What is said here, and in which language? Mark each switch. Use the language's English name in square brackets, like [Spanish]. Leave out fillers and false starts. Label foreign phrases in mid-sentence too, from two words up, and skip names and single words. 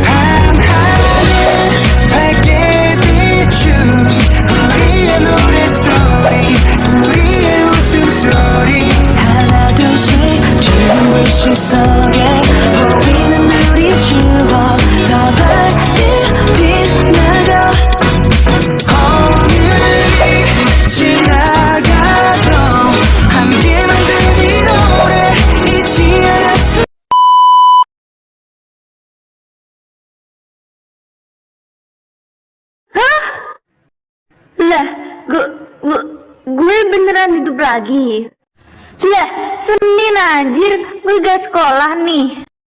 [Korean] 밤하늘 밝게 비춘 우리의 노래소리 우리의 웃음소리 하나 둘씩 눈부신 속에 보이는 우리 추억 더 밝게 빛나고 오늘이 지나가도 함께 만든 이 노래 잊지 않았어. [Indonesian] Lah, gue beneran hidup lagi. Lah, Senin anjir, gue gak sekolah nih.